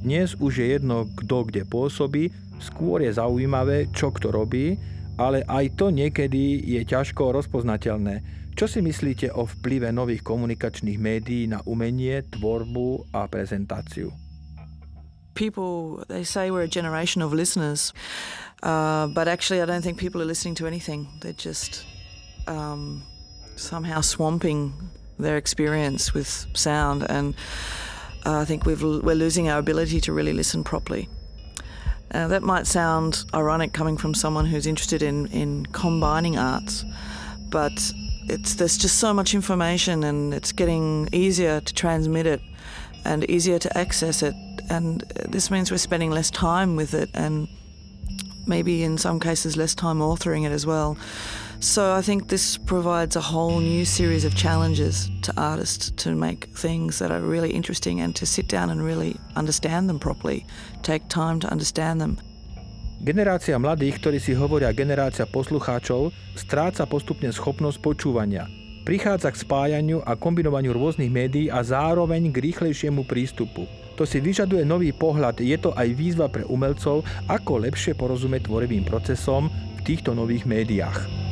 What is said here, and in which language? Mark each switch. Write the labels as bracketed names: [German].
[Slovak] Dnes už je jedno, kto kde pôsobí. Skôr je zaujímavé, čo kto robí, ale aj to niekedy je ťažko rozpoznateľné. Čo si myslíte o vplyve nových komunikačných médií na umenie, tvorbu a prezentáciu? [English] People, they say we're a generation of listeners, but actually I don't think people are listening to anything. They're just somehow swamping their experience with sound, and I think we're losing our ability to really listen properly. That might sound ironic coming from someone who's interested in combining arts, but there's just so much information, and it's getting easier to transmit it and easier to access it, and this means we're spending less time with it and maybe in some cases less time authoring it as well. So I think this provides a whole new series of challenges to artists to make things that are really interesting and to sit down and really understand them properly, take time to understand them. [Slovak] Generácia mladých, ktorí si hovoria generácia poslucháčov, stráca postupne schopnosť počúvania. Prichádza k spájaniu a kombinovaniu rôznych médií a zároveň k rýchlejšiemu prístupu. To si vyžaduje nový pohľad, je to aj výzva pre umelcov, ako lepšie porozumieť tvorivým procesom v týchto nových médiách.